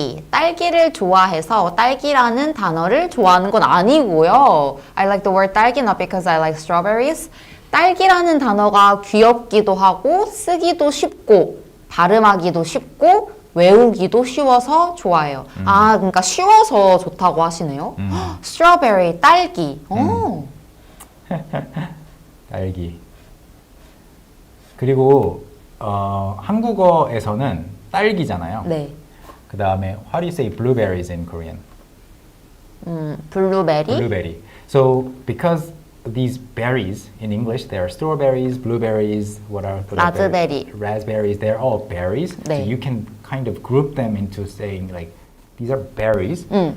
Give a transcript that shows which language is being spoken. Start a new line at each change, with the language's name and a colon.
Korean: 딸기를 좋아해서 딸기라는 단어를 좋아하는 건 아니고요.
English: I like the word 딸기 not because I like strawberries.
Korean: 딸기라는 단어가 귀엽기도 하고 쓰기도 쉽고 발음하기도 쉽고 외우기도 쉬워서 좋아해요. 그러니까 쉬워서 좋다고 하시네요.
English: strawberry, 딸기.
Korean: 딸기. 그리고 한국어에서는 딸기잖아요. 네. 그 다음에
English: how do you say blueberries in Korean?
Korean: 블루베리.
English: Blueberry. So because these berries in English, there are strawberries, blueberries, what are
Korean: 라즈베리.
English: raspberries. They're all berries.
Korean: 네.
English: So you can kind of group them into saying like these are berries.